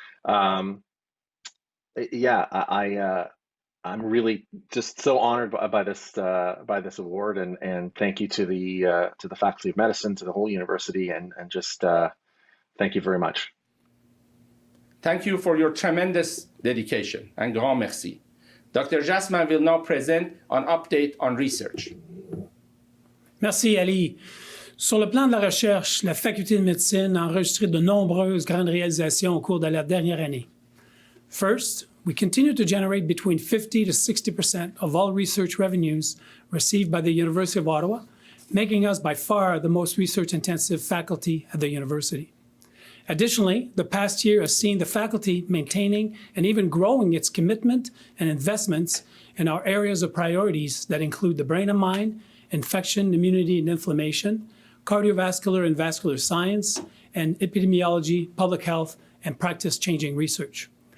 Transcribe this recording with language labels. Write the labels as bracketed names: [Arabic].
[English] I'm really just so honored by this award, and thank you to the Faculty of Medicine, to the whole university, and just thank you very much. Thank you for your tremendous dedication. [French] Un grand merci. [English] Dr. Jasmin will now present an update on research. [French] Merci, Ali. Sur le plan de la recherche, la Faculté de médecine a enregistré de nombreuses grandes réalisations au cours de la dernière année. [English] First, we continue to generate between 50 to 60% of all research revenues received by the University of Ottawa, making us by far the most research-intensive faculty at the university. Additionally, the past year has seen the faculty maintaining and even growing its commitment and investments in our areas of priorities that include the brain and mind, infection, immunity, and inflammation, cardiovascular and vascular science, and epidemiology, public health, and practice-changing research.